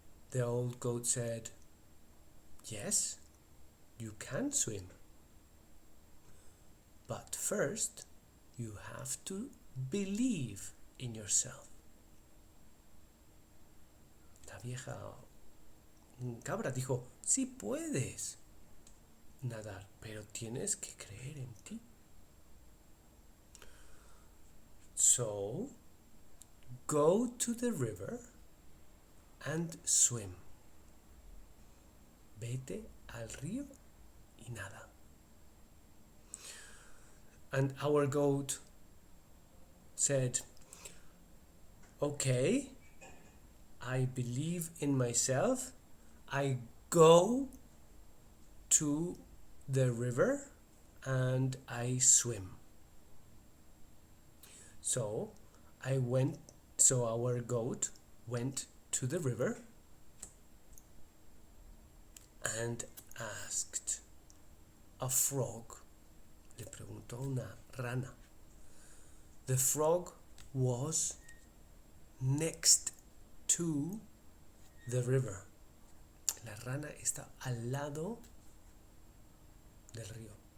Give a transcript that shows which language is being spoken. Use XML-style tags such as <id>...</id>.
<en>The old goat said, Yes, you can swim. But first, you have to believe in yourself.</en> <es>La vieja cabra dijo, sí puedes nadar, pero tienes que creer en ti.</es> <en>So, go to the river and swim.</en> <es>Vete al río y nada.</es> <en>And our goat said, okay, I believe in myself. I go to the river and I swim. So our goat went to the river and asked a frog.</en> <es>Le preguntó una rana.</es> <en>The frog was next to the river.</en> <es>La rana está al lado del río.</es>